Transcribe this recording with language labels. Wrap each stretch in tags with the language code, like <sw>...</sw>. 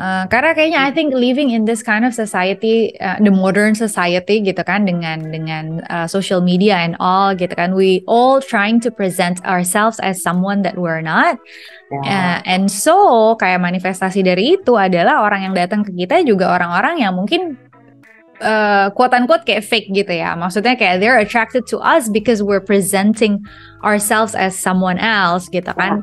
<id>Karena kayaknya</id> <en>I think living in this kind of society, the modern society</en> <id>gitu kan, dengan</id> <en>social media and all gitu kan, we all trying to present ourselves as someone that we're not. And so</en> <id>kayak manifestasi dari itu adalah orang yang datang ke kita juga orang-orang yang mungkin</id> <en>quote unquote</en> <id>kayak fake gitu ya. Maksudnya kayak</id> <en>they're attracted to us because we're presenting ourselves as someone else</en> <id>gitu kan.</id>